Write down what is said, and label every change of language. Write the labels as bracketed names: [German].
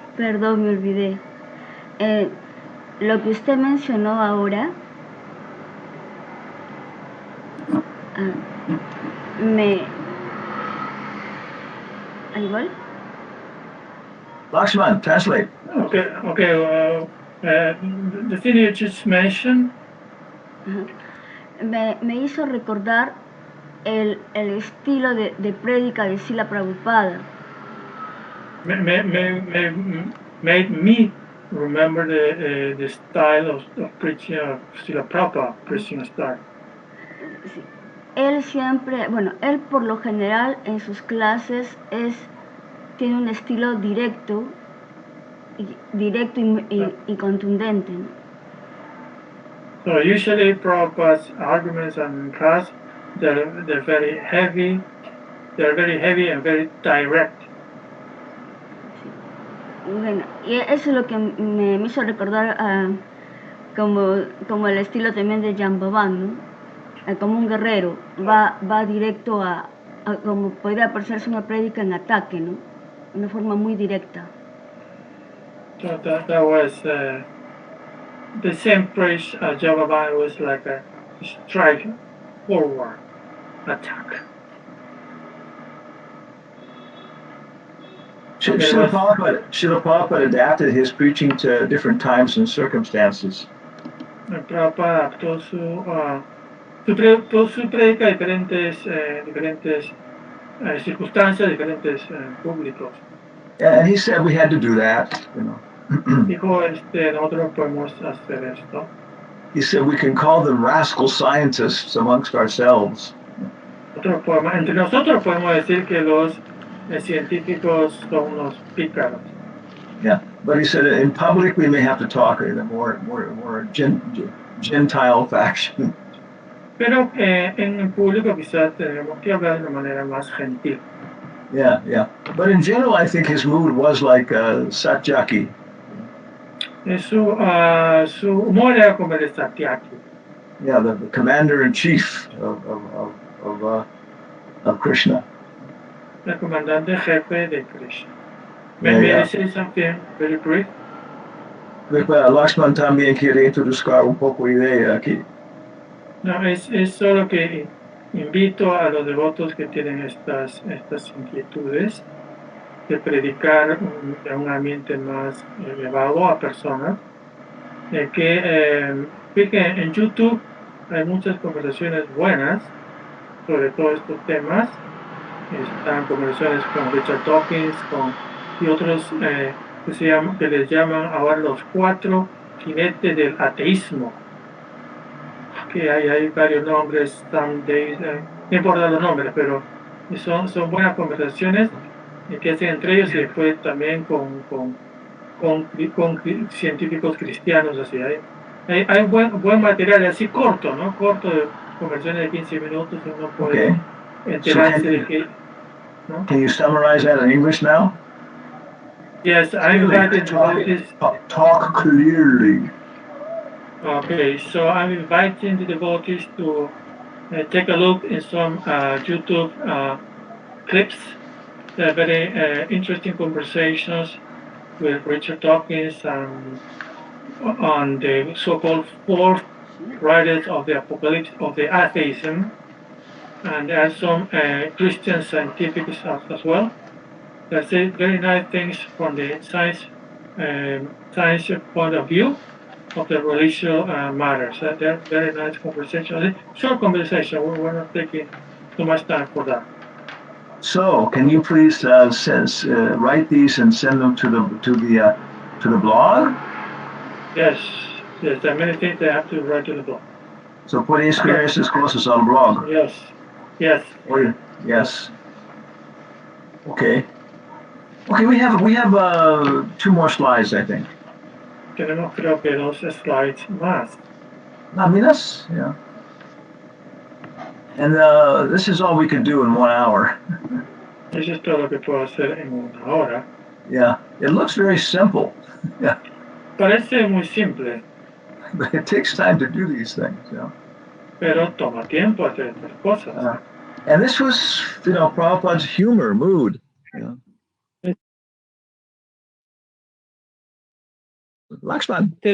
[Spanish] Perdón, me olvidé. Lo que usted mencionó ahora ¿Al igual? [English] Lakshman, translate. Okay. The thing you just mentioned. [Spanish] Me hizo recordar el estilo de prédica de Srila Prabhupada. [English] Made me remember the style of preaching of Srila Prabhupada, preaching style. [Spanish] Sí. Él por lo general en sus clases tiene un estilo directo y contundente, ¿no? [English] So usually Prabhupada's arguments in class, they're very heavy and very direct. [Spanish] Sí. Bueno, y eso es lo que me hizo recordar como el estilo también de Jambavan, ¿no? Como un guerrero, va directo a como podría parecerse una prédica en ataque, ¿no? De una forma muy directa. [English] So that was the same phrase Jambavan was like a strike forward attack. Srila Prabhupada adapted his preaching to different times and circumstances. [Spanish] Prabhupada adaptó su predica a diferentes circunstancias, diferentes públicos. [English] And he said we had to do that, [Spanish] Dijo, nosotros podemos hacer esto. [English] He said we can call them rascal scientists amongst ourselves. [Spanish] Entre nosotros podemos decir que los científicos son unos pícaros. [English] Yeah, But he said in public we may have to talk in a more Gentile fashion. [Spanish] Pero en el público quizás tenemos que hablar de una manera más gentil. [English] Yeah, yeah. But in general, I think his mood was like Satyaki. [Spanish] Su humor era como el de Satyaki. [English] Yeah, the commander-in-chief of Krishna. [Spanish] El comandante jefe de Krishna. [English] May I say something very brief? [Spanish] Lakshman también quiere introducir un poco idea aquí. No, es solo que invito a los devotos que tienen estas inquietudes de predicar en un ambiente más elevado a personas, que en YouTube hay muchas conversaciones buenas sobre todos estos temas. Están conversaciones con Richard Dawkins y otros que les llaman ahora los 4 jinetes del ateísmo. Que hay varios nombres, no importa los nombres, pero son buenas conversaciones que hacen entre ellos y después también con científicos cristianos. Así hay buen material así corto, ¿no? Corto, de conversaciones de 15 minutos, uno puede enterarse de que... ¿no? [English] Can you summarize that in English now? Yes, I'm invited devotees. Talk clearly. Okay, so I'm inviting the devotees to take a look in some YouTube clips. They're very interesting conversations with Richard Dawkins on the so-called 4 writers of the apocalypse of the atheism, and there are some Christian scientific stuff as well. They say very nice things from the science point of view of the religious matters. They're very nice conversations. Short conversation. We're not taking too much time for that. So, can you please write these and send them to the blog? Yes. There are many things they have to write to the blog. [Spanish] So, por experiencias cosas al blog. [English] Yes. Yes. Okay. We have 2 more slides, I think. [Spanish] Tenemos creo que 2 slides más. Láminas, yeah. [English] And this is all we can do in 1 hour. [Spanish] Eso es todo lo que puedo hacer en 1 hora. [English] Yeah, it looks very simple. Yeah. [Spanish] Parece muy simple. [English] But it takes time to do these things, you know. [Spanish] Pero toma tiempo hacer estas cosas. [English] And this was, Prabhupada's humor, mood. You know. Lakshman.